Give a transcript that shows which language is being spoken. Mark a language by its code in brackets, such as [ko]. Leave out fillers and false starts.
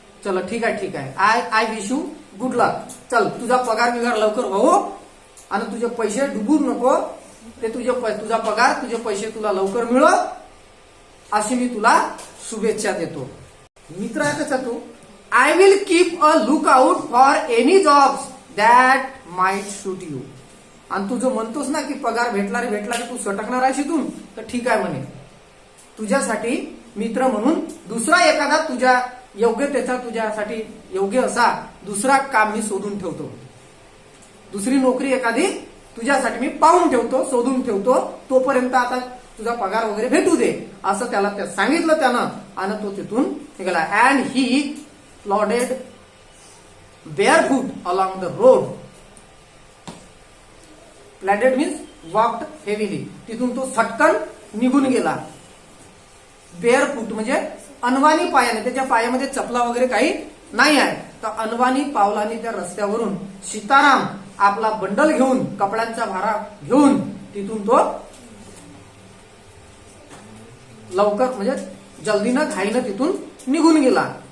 [mr] चल ठीक आहे, [en] I wish you good luck. [mr] चल तुझा पगार लवकर हो आणि तुझे पैसे डुबू नको, ते तुझा पगार, तुझे पैसे तुला लवकर मिळो, अशी मी तुला शुभेच्छा देतो. मित्र आहे त्याचा तू, [en] I will keep a look out for any jobs that might suit you. [mr] आणि तू जो म्हणतोस ना की पगार भेटला रे तू सटकणार आहेस इथून, तर ठीक आहे म्हणे, तुझ्यासाठी मित्र म्हणून दुसरा एखादा तुझ्या योग्यतेचा, तुझ्यासाठी योग्य असा दुसरा काम मी शोधून ठेवतो. दुसरी नोकरी एखादी तुझ्यासाठी मी पाहून ठेवतो, शोधून ठेवतो, तोपर्यंत आता तुझा पगार वगैरे भेटू दे, असं त्याला सांगितलं त्यानं. आणि तो तिथून निघाला. [en] And he plodded barefoot along the road. Plodded means walked heavily. [mr] तिथून तो सटकन निघून गेला. barefoot म्हणजे अनवाणी पायाने, त्याच्या पायामध्ये चपला वगैरे काही नाही आहे, तर अनवाणी पावलाने त्या रस्त्यावरून सीताराम आपला बंडल घेऊन, कपड्यांचा भारा घेऊन तिथून तो लवकर म्हणजे जल्दीनं घाईनं तिथून निघून गेला.